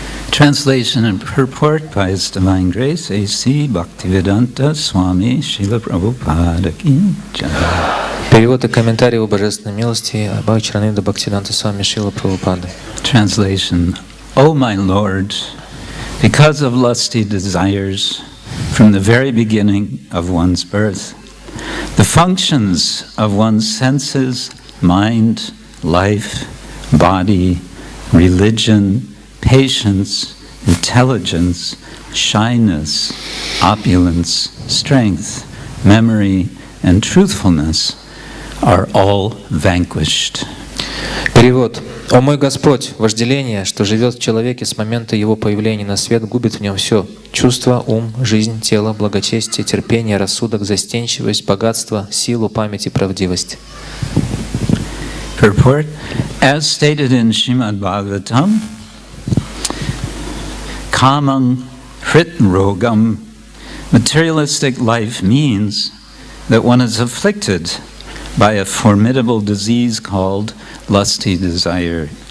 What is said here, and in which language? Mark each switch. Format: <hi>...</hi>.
<en>Translation and purport by His Divine Grace, A.C. Bhaktivedanta Swami Srila Prabhupada Ki Jai.</en> <ru>Перевод и комментарий о божественной милости Бхактивинода Бхактивиданта Свами Шрила Прабхупады.</ru> <en>Translation. O my Lord, because of lusty desires from the very beginning of one's birth, the functions of one's senses, mind, life, body, religion, patience, intelligence, shyness, opulence, strength, memory, and truthfulness are all vanquished.</en> <ru>Перевод. «О мой Господь, вожделение, что живет в человеке с момента его появления на свет, губит в нем все: чувство, ум, жизнь, тело, благочестие, терпение, рассудок, застенчивость, богатство, силу, память и правдивость».</ru> <en>Purport. As stated in Srimad Bhagavatam,</en> <sa>kamam hrit rogam</sa> <en>Materialistic life means that one is afflicted by a formidable disease called lusty desire.</en>